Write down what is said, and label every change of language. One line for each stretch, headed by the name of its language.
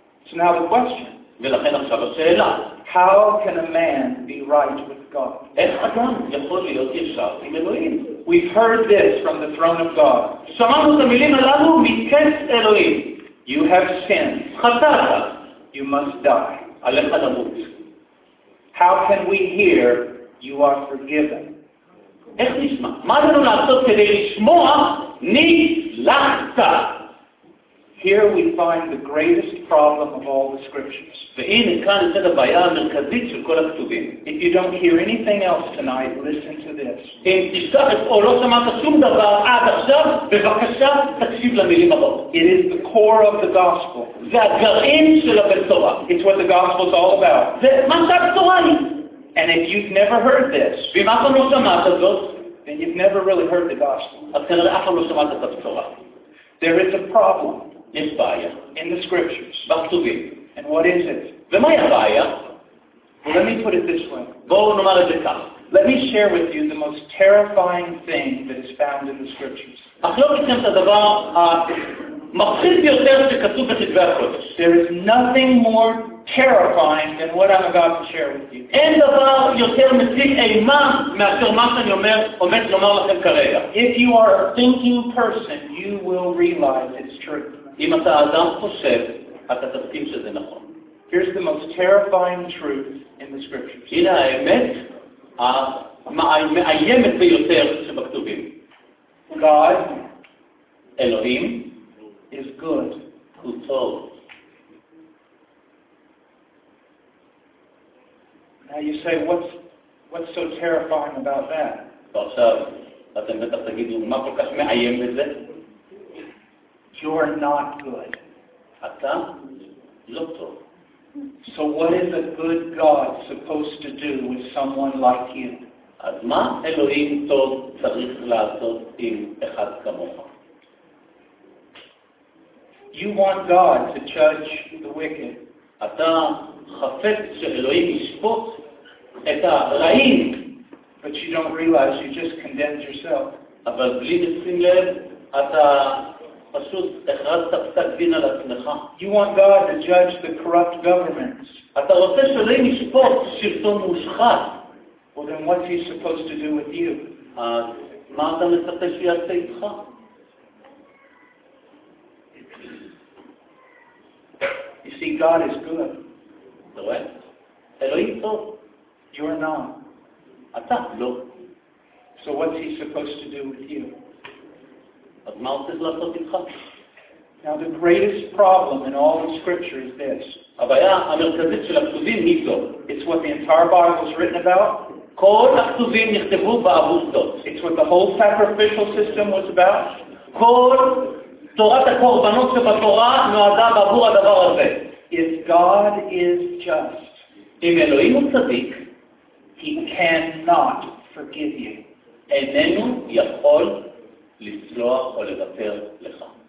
English: So now the question.
Hebrew: ולכן עכשיו השאלה.
English: How can a man be right with God?
Hebrew: איך אדם יכול להיות ישר עם אלוהים?
English: We've heard this from the throne of God.
Hebrew: שמענו את המילים הללו מכס אלוהים.
English: You have sinned.
Hebrew: חטאת.
English: You must die.
Hebrew: עליך למות.
English: How can we hear you are forgiven?
Hebrew: איך נשמע? מה אנחנו לעשות כדי לשמוע נסלחת?
English: Here we find the greatest problem of all the scriptures.
Hebrew: והנה כאן נמצאת הבעיה המרכזית של כל הכתובים.
English: If you don't hear anything else tonight, listen to this.
Hebrew: אם תשכח או לא שמעת שום דבר עד עכשיו, בבקשה תקשיב למילים הבאות.
English: It is the core of the gospel.
Hebrew: זה הגרעין של הבשורה.
English: It's what the gospel is all about.
Hebrew: זה מה שהבשורה היא.
English: And if you've never heard this,
Hebrew: ואם אף פעם לא שמעת זאת,
English: then you've never really heard the gospel.
Hebrew: אז כנראה אף פעם לא שמעת את הבשורה.
English: There is a problem.
Hebrew: יש בעיה.
English: In the scriptures.
Hebrew: בכתובים.
English: And what is it?
Hebrew: ומה הבעיה?
English: Well, let me put it this way.
Hebrew: בואו נאמר את זה כך.
English: Let me share with you the most terrifying thing that is found in the scriptures.
Hebrew: אך לא נתכם את הדבר המחריד ביותר שכתוב בכתבי הקודש.
English: There is nothing more terrifying than what I'm about to share with you.
Hebrew: אין דבר יותר מציג אימה מאשר מה שאני עומד לומר לכם כרגע.
English: If you are a thinking person, you will realize it's true.
Hebrew: אם אתה אדם חושב, אתה תסכים שזה נכון.
English: Here's the most terrifying truth in the scriptures.
Hebrew: הנה האמת המאיימת ביותר שבכתובים.
English: God,
Hebrew: אלוהים,
English: is good.
Hebrew: הוא טוב.
English: Now you say, what's so terrifying about that?
Hebrew: ועכשיו, אתם בטח תגידו, מה כל כך מאיים בזה?
English: You're not good.
Hebrew: אתה לא טוב.
English: So what is a good God supposed to do with someone like you?
Hebrew: אז מה אלוהים טוב צריך לעשות עם אחד כמוך?
English: You want God to judge the wicked.
Hebrew: אתה חפץ שאלוהים ישפוט את הרעים.
English: But you don't realize you just condemned yourself.
Hebrew: אבל בלי לשים לב, אתה פשוט הכרזת פסק דין על עצמך.
English: You want God to judge the corrupt governments.
Hebrew: אתה רוצה שאלוהים ישפוט שלטון מושחת.
English: Well then what is he supposed to do with you?
Hebrew: מה אתה מצפה שיעשה איתך?
English: You see, God is good.
Hebrew: אתה רואה? אלוהים טוב.
English: You are not.
Hebrew: אתה לא.
English: So what's he supposed to do with you?
Hebrew: אז מה הוא צריך לעשות איתך?
English: Now the greatest problem in all the scripture is this.
Hebrew: הבעיה המרכזית של הכתובים היא זו.
English: It's what the entire Bible is written about.
Hebrew: כל הכתובים נכתבו בעבור זאת.
English: It's what the whole sacrificial system was about.
Hebrew: כל תורת הקורבנות שבתורה נועדה בעבור הדבר הזה.
English: If God is just,
Hebrew: אם אלוהים הוא צדיק,
English: he cannot forgive you.
Hebrew: איננו יכול לסלוח או לוותר לך.